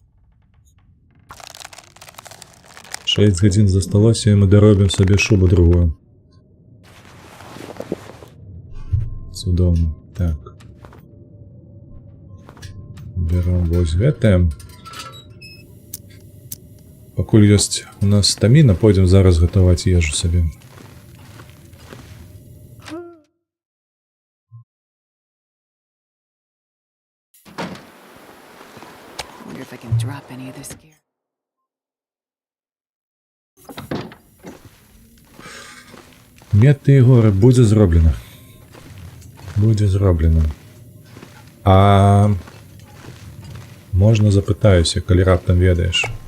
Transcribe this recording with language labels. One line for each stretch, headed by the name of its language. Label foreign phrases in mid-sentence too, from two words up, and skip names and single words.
Belarusian: 6 гадзін засталося, і мы даробім сабе шубу другую. Цудоўна. Так. Берем вось гэтае. Пакуль ёсць у нас стаміна, пойдзем зараз гатаваць ежу сабе.
English: Wonder if I can drop any of this gear.
Belarusian: Меты і горы будзе зроблена. Будзе зроблена. А можна запытаюся, калі раптам ведаеш.